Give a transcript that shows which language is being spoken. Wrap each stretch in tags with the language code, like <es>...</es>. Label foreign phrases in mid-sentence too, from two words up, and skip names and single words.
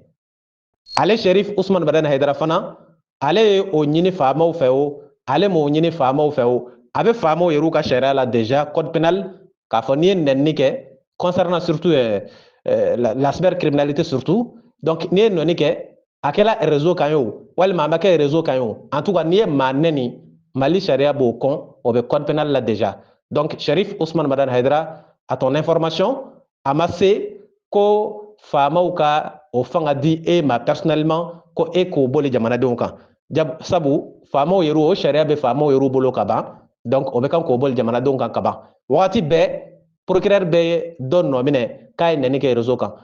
<bm>Ale Cherif Ousmane Madani Haidara fana ale ye o ɲini faamaw fɛ o, ale m'o ɲini faamaw fɛ o, a bɛ faamaw yɛrɛ ka sariya la</bm> <fr>déjà code pénal</fr> <bm>k'a fɔ n'i ye nɛnini kɛ</bm> <fr>concernant surtout la cybercriminalité surtout,</fr> <bm>donc n'i ye nɛnini kɛ a kɛla réseau kan ye o walima a ma kɛ réseau kan ye o,</bm> <fr>en tout cas</fr> <bm>n'i ye maa nɛni Mali sariya b'o kɔn o bɛ</bm> <fr>code pénal</fr> <bm>la déjà. Donc Cherif Ousmane Madani Haidara</bm> <fr>à ton information</fr> <bm>a ma se ko faamaw ka o fanga di e ma personnellement ko e k'o boli jamanadenw kan. Sabu faamaw yɛrɛ o sariya bɛ faamaw yɛrɛ bolo ka ban, donc o bɛ kan k'o boli jamanadenw kan ka ban. Wagati bɛɛ procureur bɛ dɔ nɔ minɛ k'a ye nɛni kɛ réseau kan.</bm>